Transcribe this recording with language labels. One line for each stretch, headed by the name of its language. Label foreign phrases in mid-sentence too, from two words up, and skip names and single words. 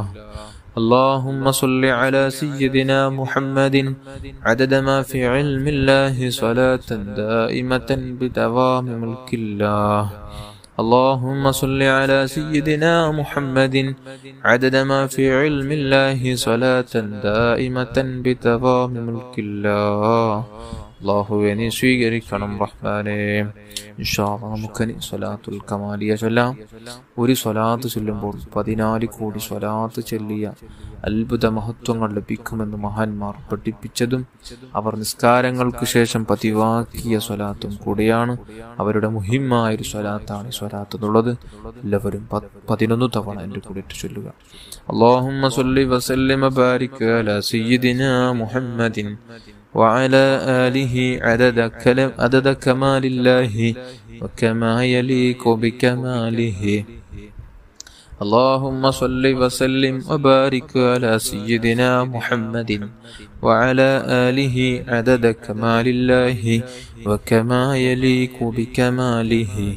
Arabic: اللهم صل على سيدنا محمد عدد ما في علم الله صلاة دائمة بدوام ملك الله. اللهم صل على سيدنا محمد عدد ما في علم الله صلاة دائمة بدوام ملك الله.
Malayalam: അല്ലാഹുവേ നീ സ്വീകരിക്കണം റഹ്മാനേ.
Arabic: إن شاء الله
Malayalam: നമുക്കിനി സ്വലാത്തുൽ കമാലിയ ചൊല്ലാം. ഒരു സ്വലാത്ത് ചൊല്ലുമ്പോൾ 14 കോടി സ്വലാത്ത് ചൊല്ലിയ അത്ഭുത മഹത്വങ്ങൾ ലഭിക്കുമെന്ന് മഹാന്മാർ പഠിപ്പിച്ചതും അവർ നിസ്കാരങ്ങൾക്ക് ശേഷം പതിവാക്കിയ സ്വലാത്തും കൂടിയാണ്. അവരുടെ മുഹിമ്മായ ഒരു സ്വലാത്താണ് ഈ സ്വലാത്ത് എന്നുള്ളത്. എല്ലാവരും 11 തവണ എൻ്റെ കൂടെ ചൊല്ലുക.
Arabic: اللهم صل وسلم وبارك على سيدنا محمد وعلى آله عدد كمال الله وكما يليق بكماله. اللهم صل وسلم وبارك على سيدنا محمد وعلى آله عدد كمال الله وكما يليق بكماله.